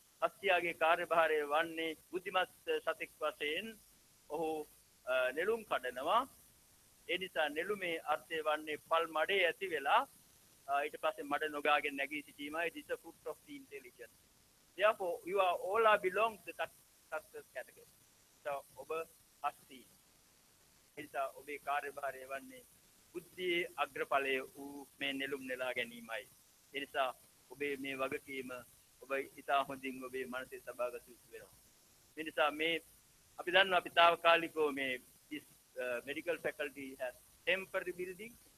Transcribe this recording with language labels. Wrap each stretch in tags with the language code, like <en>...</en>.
<si>හස්තියාගේ කාර්යභාරය වන්නේ බුද්ධිමත් සතෙක් වශයෙන් ඔහු නෙළුම් කඩනවා. ඒ නිසා නෙළුමේ අර්ථය වන්නේ පල් මඩේ ඇති වෙලා ඊට පස්සේ මඩ නොගාගෙන නැගී සිටීමයි.</si> <en>This is a fruit of the intelligence. Therefore, you are all belong to the success category.</en> <si>So, ඔබ හස්ති. ඒ නිසා ඔබේ කාර්යභාරය වන්නේ බුද්ධියේ අග්‍රඵලය වූ මේ නෙළුම් නෙලා ගැනීමයි. ඒ නිසා ඔබේ මේ වගකීම ඔබ ඉතා හොඳින් ඔබේ මනසේ සබාගත යුතු වෙනවා. ඒ නිසා මේ අපි දන්නවා අපි తాවකාලිකව මේ</si> <en>this medical faculty has temporary building.</en>